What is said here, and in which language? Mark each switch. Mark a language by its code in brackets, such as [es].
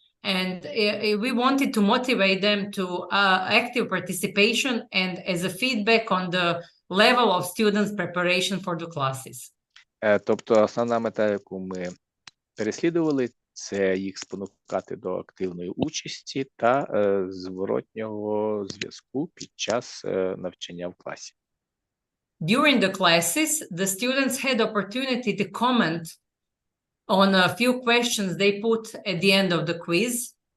[en] And we wanted to motivate them to active participation and as a feedback on the level of students' preparation for the classes. [uk] Тобто основна мета, яку ми переслідували, це їх спонукати до активної участі та зворотнього зв'язку під час навчання в класі. [en] During the classes, the students had opportunity to comment on a few questions they put at the end of the quiz.